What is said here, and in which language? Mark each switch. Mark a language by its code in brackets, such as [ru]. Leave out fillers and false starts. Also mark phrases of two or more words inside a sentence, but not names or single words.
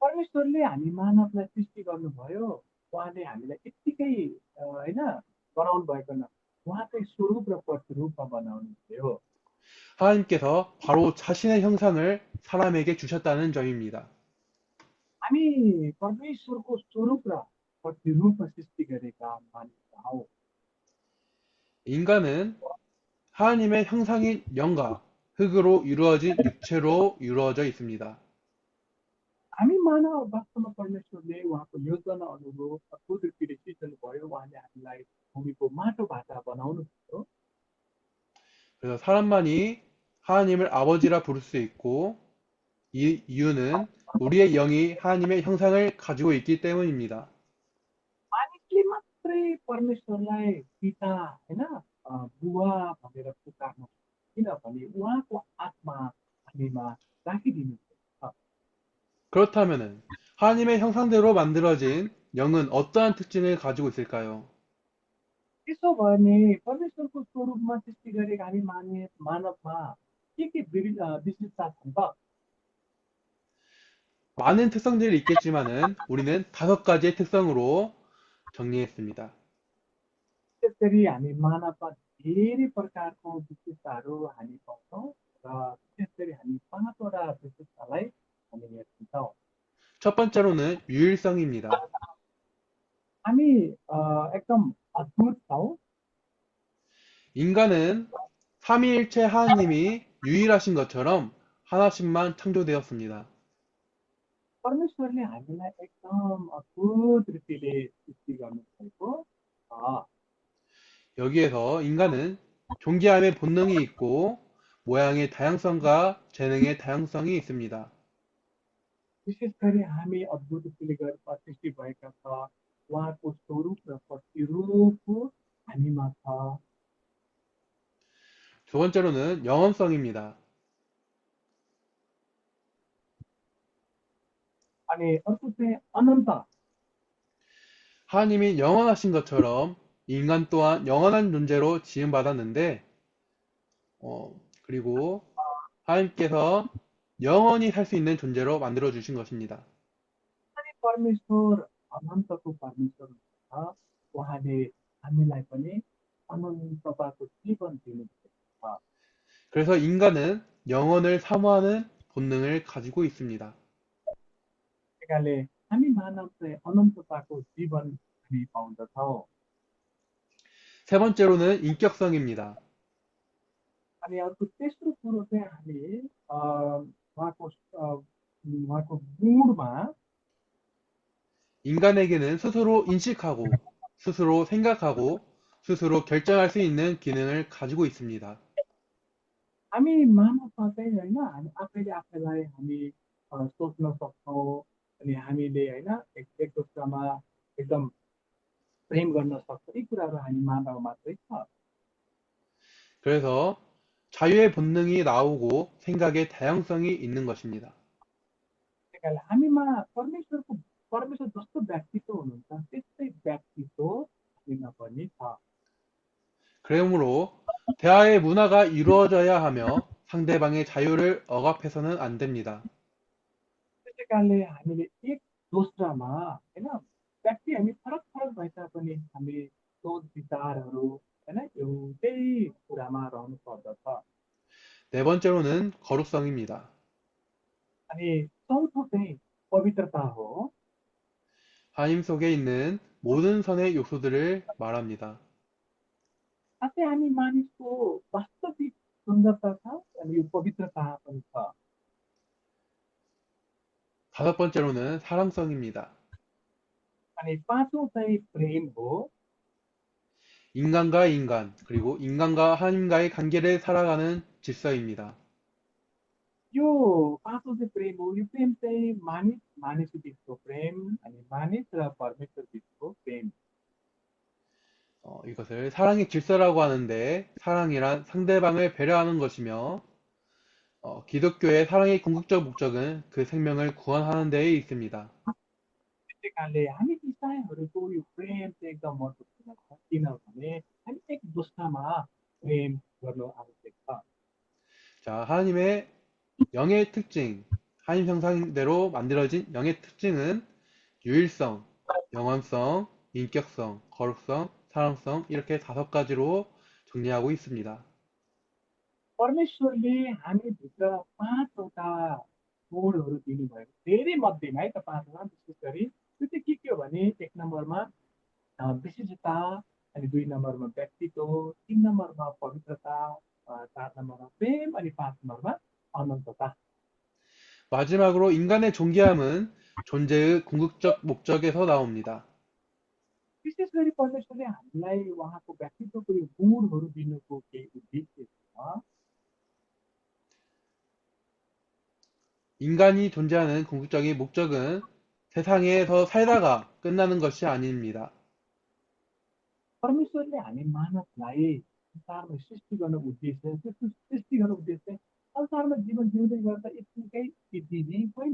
[ne] परमेश्वरले हामी मानवलाई सृष्टि गर्नुभयो, उहाँले हामीलाई यत्तिकै होइन बनाउनु भएको न, उहाँकै स्वरूप र प्रतिरूपमा बनाउनु भयो। [ko] 하나님께서 바로 자신의 형상을 사람에게 주셨다는 점입니다. [ne] हामी परमेश्वरको स्वरूप र प्रतिरूपमा सृष्टि गरेका मानिस हौ। [ko] 인간은 하나님의 형상인 영과 흙으로 이루어진 육체로 이루어져 있습니다. [ne] हामी मानव वास्तवमा परमेश्वरले उहाँको योजना अनुरूप अद्भुत रीतिले सिर्जनु भयो, उहाँले हामीलाई भूमिको माटोबाट बनाउनु भयो। [ko] 그래서 사람만이 하나님을 아버지라 부를 수 있고 이 이유는 우리의 영이 하나님의 형상을 가지고 있기 때문입니다. [ne] मानिसले मात्रै परमेश्वरलाई पिता होइन बुवा भनेर पुकार्नु, किनभने उहाँको आत्मा हामीमा राखिदिनु छ। [ko] 그렇다면 하나님의 형상대로 만들어진 영은 어떠한 특징을 가지고 있을까요? [ne] त्यसो भने परमेश्वरको स्वरूपमा सृष्टि गरेका हामी मानवमा के विशेषता छन् त? [ko] 많은 특성들이 있겠지만은 우리는 5가지의 특성으로 정리했습니다. [ne] त्यसरी हामी मानवमा धेरै प्रकारको विशेषताहरू हामी पाउँछौँ र विशेष गरी हामी 5वटा विशेषतालाई हामी हेर्छौँ। [ko] 첫 번째로는 유일성입니다. [ne] हामी एकदम अद्भुत छौँ। [ko] 인간은 삼위일체 하나님이 유일하신 것처럼 하나씩만 창조되었습니다. [ne] परमेश्वरले हामीलाई एकदम अद्भुत रीतिले सृष्टि गर्नुभएको छ। [ko] 여기에서 인간은 존귀함의 본능이 있고 모양의 다양성과 재능의 다양성이 있습니다. [ne] विशेष गरी हामी अद्भुत रीतिले सृष्टि भएका छ, उहाँको स्वरूप र प्रतिरूप हामीमा छ। [ko] 두 번째로는 영원성입니다. [ne] अनि अर्को चाहिँ अनन्त। [ko] 하나님이 영원하신 것처럼 인간 또한 영원한 존재로 지음받았는데, 그리고 하나님께서 영원히 살 수 있는 존재로 만들어 주신 것입니다. [ne] अनि परमेश्वर अनन्तको परमेश्वर हुनुहुन्छ, उहाँले हामीलाई पनि अनन्तताको जीवन दिनुभएको छ। [ko] 그래서 인간은 영원을 사모하는 본능을 가지고 있습니다. [ne] त्यही हामी मानव चाहिँ अनन्तताको जीवन हामी पाउँदछौँ। [ko] 세 번째로는 인격성입니다. [ne] अनि अर्को तेस्रो कुरो चाहिँ हामी उहाँको गुणमा [ko] 인간에게는 스스로 인식하고, 스스로 생각하고, 스스로 결정할 수 있는 기능을 가지고 있습니다. [ne] हामी मानवमा चाहिँ होइन हामी आफैले आफैलाई हामी सोच्न सक्छौँ, अनि हामीले होइन एक दोस्रामा एकदम प्रेम गर्न सक्छौँ। यी कुराहरू हामी मानव मात्रै छ। [ko] 그래서 자유의 본능이 나오고 생각의 다양성이 있는 것입니다. [ne] त्यही कारणले हामीमा परमेश्वर जस्तो व्यक्तित्व हुनुहुन्छ त्यस्तै व्यक्तित्व हामीमा पनि छ। [ko] 그러므로 대화의 문화가 이루어져야 하며 상대방의 자유를 억압해서는 안 됩니다. [ne] त्यसै कारणले हामीले एक दोस्रामा होइन व्यक्ति हामी फरक फरक भए तापनि हामी सोच विचारहरू होइन एउटै कुरामा रहनु पर्दछ। [ko] 네 번째로는 거룩성입니다. [ne] अनि चौथो चाहिँ पवित्रता हो। [ko] 하나님 속에 있는 모든 선의 요소들을 말합니다. [ne] साथै हामी मानिसको वास्तविक सुन्दरता छ अनि यो पवित्रता पनि छ। [ko] 다섯 번째로는 사랑성입니다. [ne] अनि पाँचौँ चाहिँ प्रेम हो। [ko] 인간과 인간, 그리고 인간과 하나님과의 관계를 살아가는 질서입니다. [ne] यो पाँचौँ चाहिँ प्रेम हो। यो प्रेम चाहिँ मानिस बिचको प्रेम अनि मानिस र परमेश्वर बिचको प्रेम। [ko] 이것을 사랑의 질서라고 하는데 사랑이란 상대방을 배려하는 것이며 기독교의 사랑의 궁극적 목적은 그 생명을 구원하는 데에 있습니다. [ne] त्यसै कारणले हामी इसाईहरूको यो प्रेम चाहिँ एकदम महत्त्वपूर्ण छ, किनभने हामी एक दोस्रामा प्रेम गर्नु आवश्यक छ। [ko] 자, 하나님의 영의 특징, 하나님 형상대로 만들어진 영의 특징은 유일성, 영원성, 인격성, 거룩성, 사랑성 이렇게 5가지로 정리하고 있습니다. [ne] परमेश्वरले हामीभित्र 5वटा गुणहरू दिनुभएको धेरै मध्येमा है त 5वटा विशेष गरी त्यो चाहिँ के हो भने 1 नम्बरमा विशेषता, अनि 2 नम्बरमा व्यक्तित्व, 3 नम्बरमा पवित्रता, 4 नम्बरमा प्रेम, अनि 5 नम्बरमा अनन्तता। [ko] 마지막으로 인간의 존귀함은 존재의 궁극적 목적에서 나옵니다. [ne] विशेष गरी परमेश्वरले हामीलाई उहाँको व्यक्तित्वको यो गुणहरू दिनुको केही उद्देश्य छ। [ko] 인간이 존재하는 궁극적인 목적은 세상에서 살다가 끝나는 것이 아닙니다. [ne] परमेश्वरले हामी मानवलाई संसारमा सृष्टि गर्न उद्देश्य, त्यस्तो सृष्टि गर्न उद्देश्य संसारमा जीवन जिउँदै गर्दा यत्तिकै यति होइन।